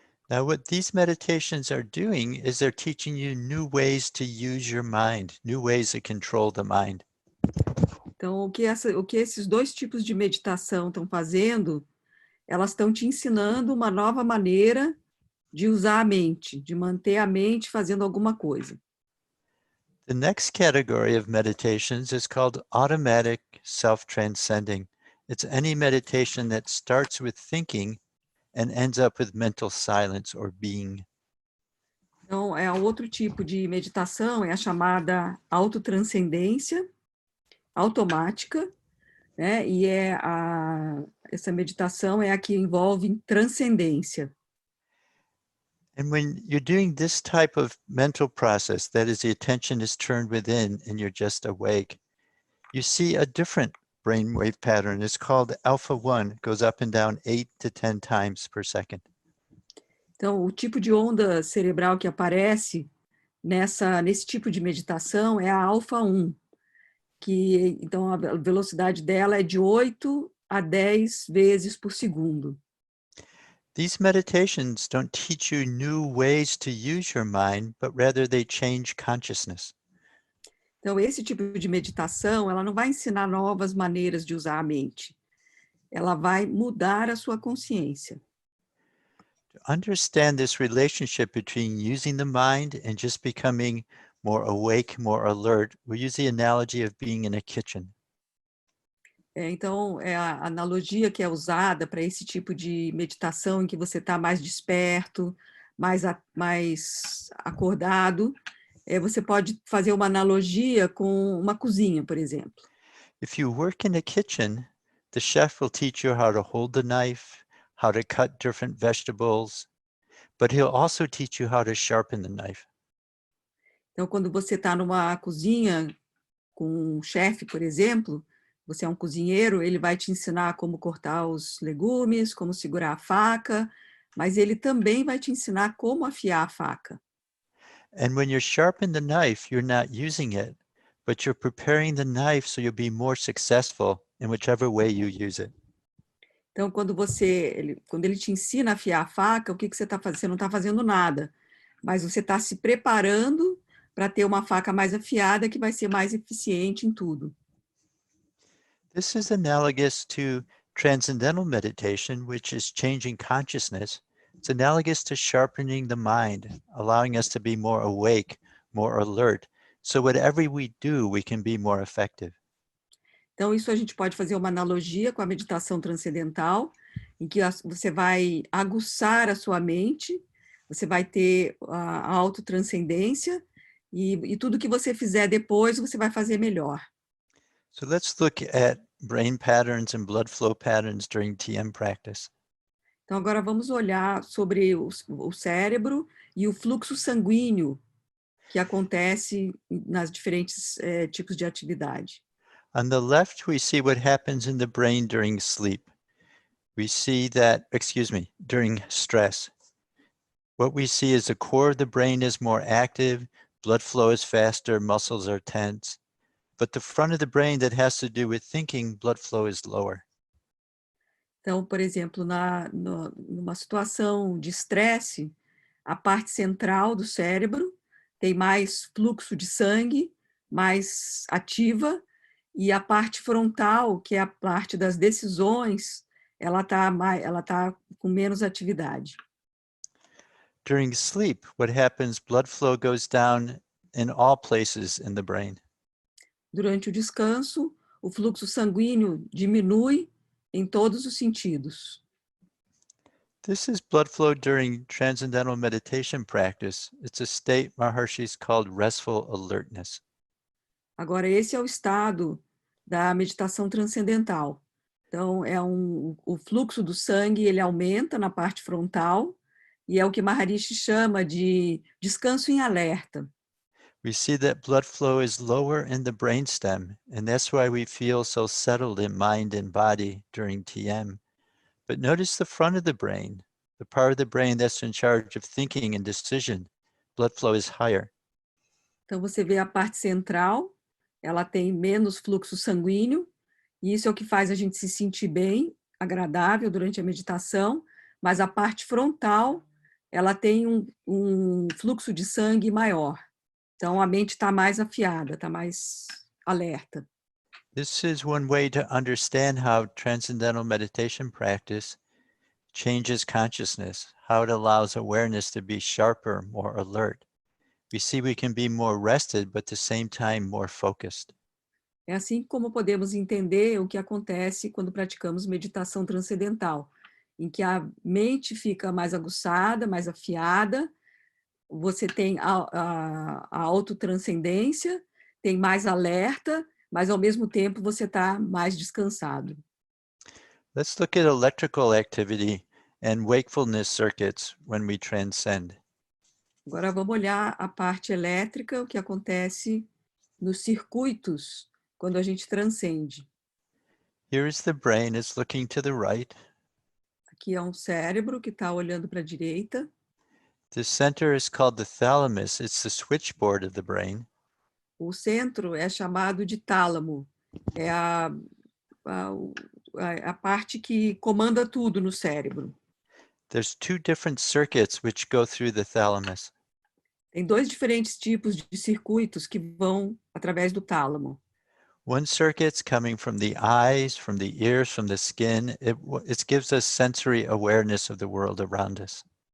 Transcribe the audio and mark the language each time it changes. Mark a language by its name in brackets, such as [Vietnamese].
[English] Now, what these meditations are doing is they're teaching you new ways to use your mind, new ways to control the mind. [Portuguese] Então, o que esses dois tipos de meditação estão fazendo, elas estão te ensinando uma nova maneira de usar a mente, de manter a mente fazendo alguma coisa. [English] The next category of meditations is called automatic self-transcending. It's any meditation that starts with thinking and ends up with mental silence or being. [Portuguese] Então, outro tipo de meditação é a chamada autotranscendência automática, né? E essa meditação é a que envolve transcendência. [English] And when you're doing this type of mental process, that is, the attention is turned within and you're just awake, you see a different brainwave pattern. It's called alpha 1. It goes up and down 8 to 10 times per second. [Portuguese] Então, o tipo de onda cerebral que aparece nesse tipo de meditação é a alfa 1, que então a velocidade dela é de 8 a 10 vezes por segundo. [English] These meditations don't teach you new ways to use your mind, but rather they change consciousness. [Portuguese] Então, esse tipo de meditação, ela não vai ensinar novas maneiras de usar a mente. Ela vai mudar a sua consciência. [English] To understand this relationship between using the mind and just becoming more awake, more alert, we use the analogy of being in a kitchen. [Portuguese] Então, a analogia que é usada para esse tipo de meditação em que você está mais desperto, mais acordado, você pode fazer uma analogia com uma cozinha, por exemplo. [English] If you work in a kitchen, the chef will teach you how to hold the knife, how to cut different vegetables, but he'll also teach you how to sharpen the knife. [Portuguese] Então, quando você está numa cozinha com um chefe, por exemplo, você é um cozinheiro, ele vai te ensinar como cortar os legumes, como segurar a faca, mas ele também vai te ensinar como afiar a faca. [English] And when you sharpen the knife, you're not using it, but you're preparing the knife so you'll be more successful in whichever way you use it. [Portuguese] Então, quando ele te ensina a afiar a faca, o que você está fazendo? Você não está fazendo nada, mas você está se preparando para ter uma faca mais afiada que vai ser mais eficiente em tudo. [English] This is analogous to transcendental meditation, which is changing consciousness. It's analogous to sharpening the mind, allowing us to be more awake, more alert. So whatever we do, we can be more effective. [Portuguese] Então, isso a gente pode fazer uma analogia com a meditação transcendental, em que você vai aguçar a sua mente, você vai ter a autotranscendência, e tudo que você fizer depois, você vai fazer melhor. [English] So let's look at brain patterns and blood flow patterns during TM practice. [Portuguese] Então, agora vamos olhar sobre o cérebro e o fluxo sanguíneo que acontece nas diferentes tipos de atividade. [English] On the left, we see what happens in the brain during sleep. We see that, during stress. What we see is the core of the brain is more active, blood flow is faster, muscles are tense. But the front of the brain that has to do with thinking, blood flow is lower. [Portuguese] Então, por exemplo, numa situação de estresse, a parte central do cérebro tem mais fluxo de sangue, mais ativa, e a parte frontal, que é a parte das decisões, ela tá com menos atividade. [English] During sleep, what happens, blood flow goes down in all places in the brain. [Portuguese] Durante o descanso, o fluxo sanguíneo diminui em todos os sentidos. [English] This is blood flow during transcendental meditation practice. It's a state Maharishi's called restful alertness. [Portuguese] Agora, esse é o estado da meditação transcendental. Então, o fluxo do sangue, ele aumenta na parte frontal, e é o que Maharishi chama de descanso em alerta. [English] We see that blood flow is lower in the brainstem, and that's why we feel so settled in mind and body during TM. But notice the front of the brain, the part of the brain that's in charge of thinking and decision. Blood flow is higher. [Portuguese] Então, você vê a parte central, ela tem menos fluxo sanguíneo, e isso é o que faz a gente se sentir bem, agradável durante a meditação, mas a parte frontal, ela tem um fluxo de sangue maior. Então, a mente está mais afiada, está mais alerta. [English] This is one way to understand how transcendental meditation practice changes consciousness, how it allows awareness to be sharper, more alert. We see we can be more rested, but at the same time more focused. [Portuguese] É assim como podemos entender o que acontece quando praticamos meditação transcendental, em que a mente fica mais aguçada, mais afiada, você tem a autotranscendência, tem mais alerta, mas ao mesmo tempo você está mais descansado. [English] Let's look at electrical activity and wakefulness circuits when we transcend. [Portuguese] Agora vamos olhar a parte elétrica, o que acontece nos circuitos quando a gente transcende. [English] Here is the brain, it's looking to the right. [Portuguese] Aqui é um cérebro que está olhando para a direita. [English] The center is called the thalamus. It's the switchboard of the brain. [Portuguese] O centro é chamado de tálamo. É a parte que comanda tudo no cérebro. [English] There's two different circuits which go through the thalamus. [Portuguese] Tem dois diferentes tipos de circuitos que vão através do tálamo. [English] One circuit's coming from the eyes, from the ears, from the skin. It gives us sensory awareness of the world around us.